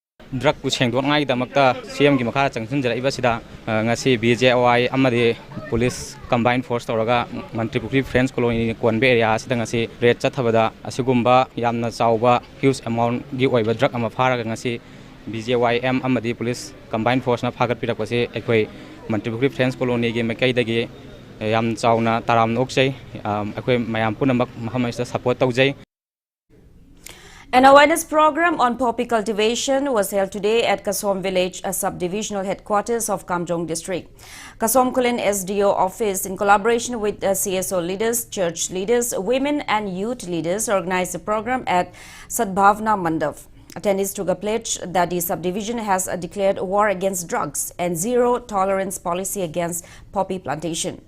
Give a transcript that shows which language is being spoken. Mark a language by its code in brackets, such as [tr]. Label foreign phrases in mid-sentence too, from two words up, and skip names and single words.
[mni] drug ku chengdok ngai damakta CM gi makha changchun jara ibasida ngasi BJOI amadi [en] police combined force [mni] toraga Manipur Friends colony konbe area sida ngasi red chathabada asigumba yamna chawba [en] huge amount [mni] gi oiba drug ama pharaga ngasi BJYM amadi [en] police combined force [mni] na phagat pirakpase ekoi Manipur Friends colony gi makai dagi yam chawna taram nokchai ekoi mayam punamak mahamai support taujai. [en] An awareness program on poppy cultivation was held today at Kasom village, a subdivisional headquarters of Kamjong district. Kasom Kulin SDO office, in collaboration with CSO leaders, church leaders, women and youth leaders, organized the program at Sadbhavna Mandap. Attendees took a pledge that the subdivision has declared war against drugs and zero tolerance policy against poppy plantation.